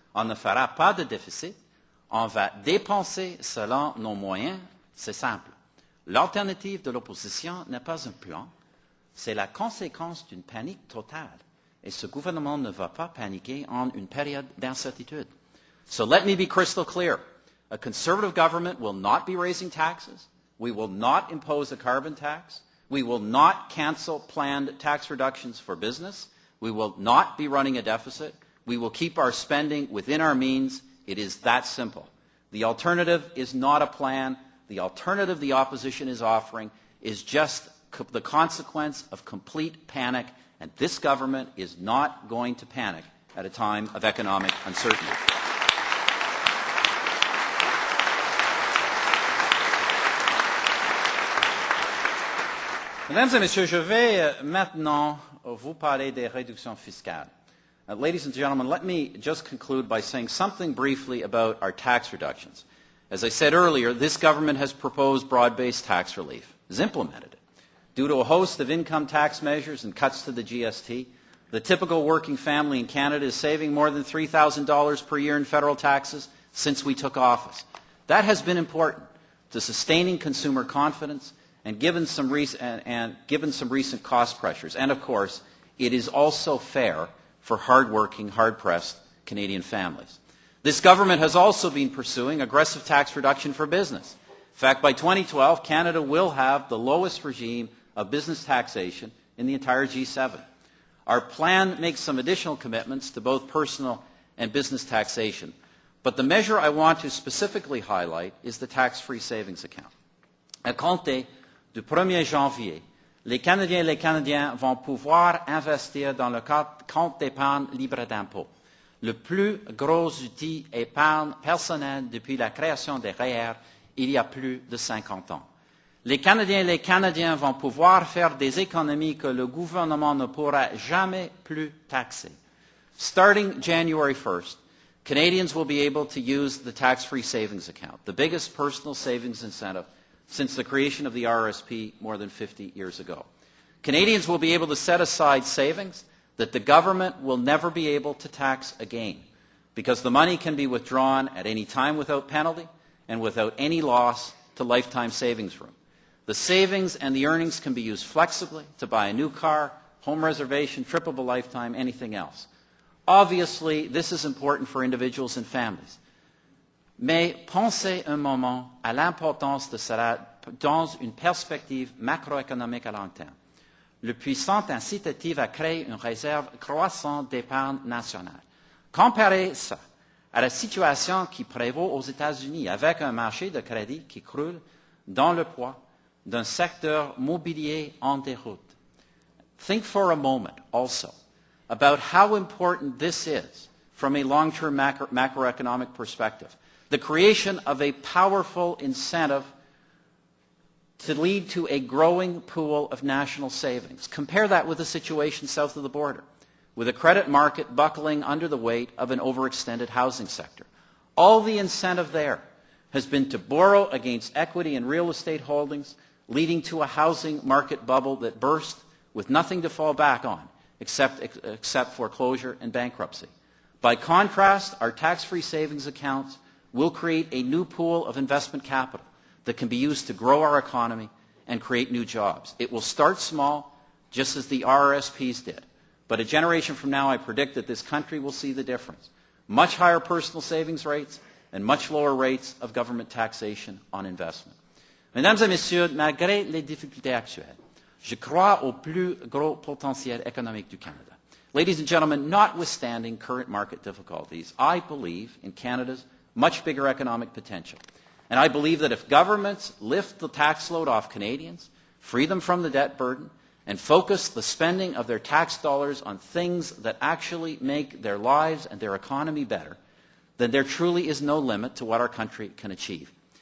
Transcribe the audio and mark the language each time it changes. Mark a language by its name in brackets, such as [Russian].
[French] On ne fera pas de déficit. On va dépenser selon nos moyens. C'est simple. L'alternative de l'opposition n'est pas un plan. C'est la conséquence d'une panique totale. Et ce gouvernement ne va pas paniquer en une période d'incertitude. [English] So let me be crystal clear. A Conservative government will not be raising taxes. We will not impose a carbon tax. We will not cancel planned tax reductions for business. We will not be running a deficit. We will keep our spending within our means. It is that simple. The alternative is not a plan. The alternative the opposition is offering is just the consequence of complete panic, and this government is not going to panic at a time of economic uncertainty. [French] Mesdames et messieurs, je vais maintenant vous parler des réductions fiscales. [English] Ladies and gentlemen, let me just conclude by saying something briefly about our tax reductions. As I said earlier, this government has proposed broad-based tax relief, has implemented it. Due to a host of income tax measures and cuts to the GST, the typical working family in Canada is saving more than $3,000 per year in federal taxes since we took office. That has been important to sustaining consumer confidence and given some recent cost pressures. And of course, it is also fair for hard-working, hard-pressed Canadian families. This government has also been pursuing aggressive tax reduction for business. In fact, by 2012, Canada will have the lowest regime of business taxation in the entire G7. Our plan makes some additional commitments to both personal and business taxation. But the measure I want to specifically highlight is the tax-free savings account. [French] À compter du 1er janvier, les Canadiens et les Canadiennes vont pouvoir investir dans le compte d'épargne libre d'impôt, le plus gros outil épargne personnelle depuis la création des REER il y a plus de 50 ans. Les Canadiens et les Canadiennes vont pouvoir faire des économies que le gouvernement ne pourra jamais plus taxer. [English] Starting January 1st, Canadians will be able to use the tax-free savings account, the biggest personal savings incentive since the creation of the RRSP more than 50 years ago. Canadians will be able to set aside savings that the government will never be able to tax again, because the money can be withdrawn at any time without penalty and without any loss to lifetime savings room. The savings and the earnings can be used flexibly to buy a new car, home reservation, trip of a lifetime, anything else. Obviously, this is important for individuals and families. [French] Mais pensez un moment à l'importance de cela dans une perspective macroéconomique à long terme. Le puissant incitatif à créer une réserve croissante d'épargne nationale. Comparez ça à la situation qui prévaut aux États-Unis avec un marché de crédit qui croule dans le poids d'un secteur mobilier en déroute. [English] Think for a moment also about how important this is from a long-term macroeconomic perspective. The creation of a powerful incentive to lead to a growing pool of national savings. Compare that with the situation south of the border, with a credit market buckling under the weight of an overextended housing sector. All the incentive there has been to borrow against equity and real estate holdings, leading to a housing market bubble that burst with nothing to fall back on except foreclosure and bankruptcy. By contrast, our tax-free savings accounts will create a new pool of investment capital that can be used to grow our economy and create new jobs. It will start small, just as the RRSPs did. But a generation from now, I predict that this country will see the difference. Much higher personal savings rates and much lower rates of government taxation on investment. [French] Mesdames et messieurs, malgré les difficultés actuelles, je crois au plus gros potentiel économique du Canada. [English] Ladies and gentlemen, notwithstanding current market difficulties, I believe in Canada's much bigger economic potential. And I believe that if governments lift the tax load off Canadians, free them from the debt burden, and focus the spending of their tax dollars on things that actually make their lives and their economy better, then there truly is no limit to what our country can achieve.